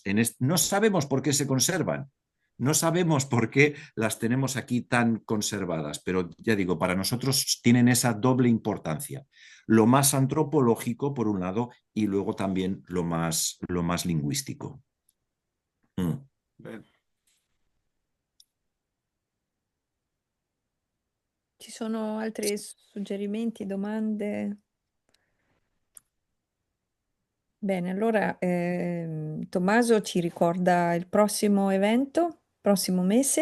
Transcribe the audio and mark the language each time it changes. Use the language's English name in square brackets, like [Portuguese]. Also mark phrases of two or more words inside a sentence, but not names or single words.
[Spanish] No sabemos por qué se conservan, no sabemos por qué las tenemos aquí tan conservadas, pero ya digo, para nosotros tienen esa doble importancia. Lo más antropológico, por un lado, y luego también lo más lingüístico. [Italian] Bene. Ci sono altri suggerimenti, domande? Bene, allora Tommaso ci ricorda il prossimo evento, prossimo mese.